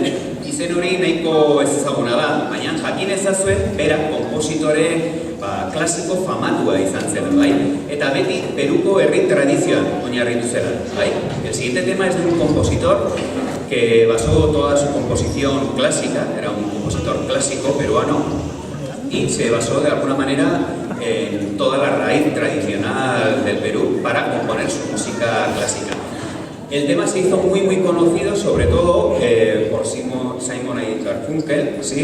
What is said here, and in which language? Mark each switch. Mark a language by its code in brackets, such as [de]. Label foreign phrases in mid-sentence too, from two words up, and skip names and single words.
[eu] Izen hori nahiko ezaguna da, baina jakin ezazue bera konpositore klasiko famatua izan zen, bai? Eta beti Peruko herri tradizioan oinarritu zela, bai? [es] El siguiente tema es de un compositor que basó toda su composición clásica, era un compositor clásico peruano, y se basó de alguna manera en toda la raíz tradicional del Perú para componer su música clásica. El tema se hizo muy conocido, sobre todo por Simon y Garfunkel, ¿sí?